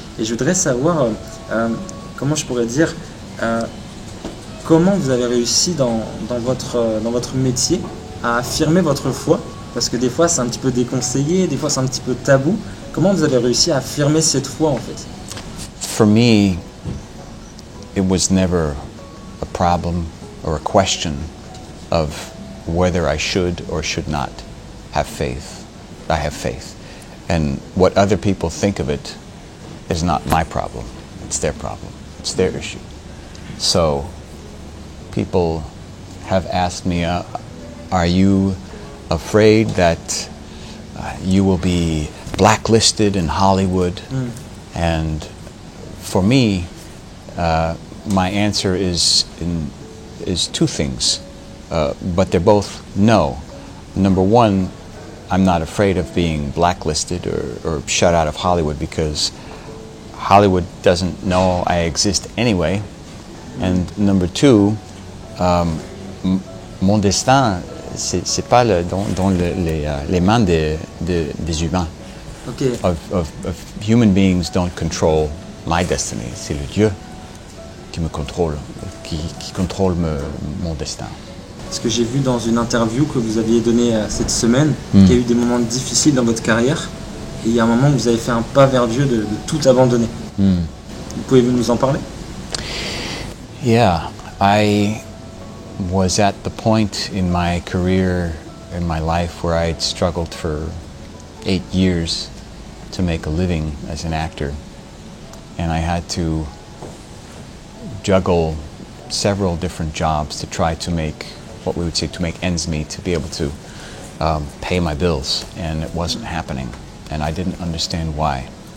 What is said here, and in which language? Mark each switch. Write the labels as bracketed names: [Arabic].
[French] Et je voudrais savoir, comment je pourrais dire, comment vous avez réussi dans votre métier à affirmer votre foi, parce que des fois c'est un petit peu déconseillé, des fois c'est un petit peu tabou. Comment vous avez réussi à affirmer cette foi en fait? [English] For me, it was never a problem or a question of whether I should or should not have faith. I have faith. And what other people think of it is not my problem. It's their problem. It's their issue. So people have asked me, are you afraid that you will be blacklisted in Hollywood? And for me, my answer is two things. but they're both no. Number one, I'm not afraid of being blacklisted or shut out of Hollywood because Hollywood doesn't know I exist anyway. And number two, [French] mon destin, c'est pas dans les mains des humains. [English] Okay. Of human beings don't control my destiny. [French] C'est le Dieu qui me contrôle, qui contrôle mon destin. Ce que j'ai vu dans une interview que vous aviez donnée cette semaine, qu'il y a eu des moments difficiles dans votre carrière, et il y a un moment où vous avez fait un pas vers Dieu de tout abandonner. Pouvez-vous nous en parler? [English] Yeah, I was at the point in my career, in my life, where I'd struggled for 8 years to make a living as an actor, and I had to juggle several different jobs to try to make what we would say to make ends meet, to be able to pay my bills, and it wasn't happening, and I didn't understand why.